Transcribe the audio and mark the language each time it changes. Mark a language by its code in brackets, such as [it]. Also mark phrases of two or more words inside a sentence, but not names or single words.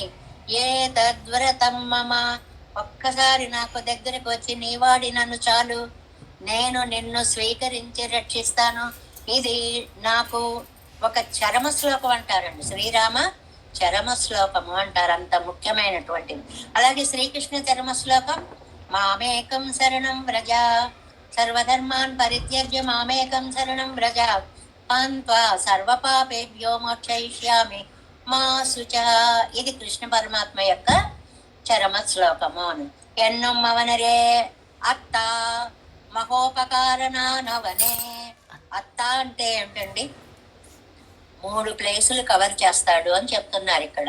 [sa] ఏ తద్వ్రతం మమ, [te] ఒక్కసారి నాకు దగ్గరకు వచ్చి నీవాడి నన్ను చాలు, నేను నిన్ను స్వీకరించి రక్షిస్తాను. ఇది నాకు ఒక చరమ శ్లోకం అంటారండి. శ్రీరామ చరమ శ్లోకము అంటారు, అంత ముఖ్యమైనటువంటిది. అలాగే శ్రీకృష్ణ చరమ శ్లోకం [sa] మామేకం శరణం వ్రజ సర్వధర్మాన్ పరిత్యజ్య మామేకం శరణం వ్రజ పాన్త్వా సర్వపాపేభ్యో మోక్షయిష్యామి మా శుచ. [te] ఇది కృష్ణ పరమాత్మ యొక్క చరమ శ్లోకము. ఎన్నుం అవనరే అత్త మహోపకారణానవనే. అత్త అంటే ఏమిటండి? 3 [en] places cover [te] చేస్తాడు అని చెప్తున్నారు ఇక్కడ.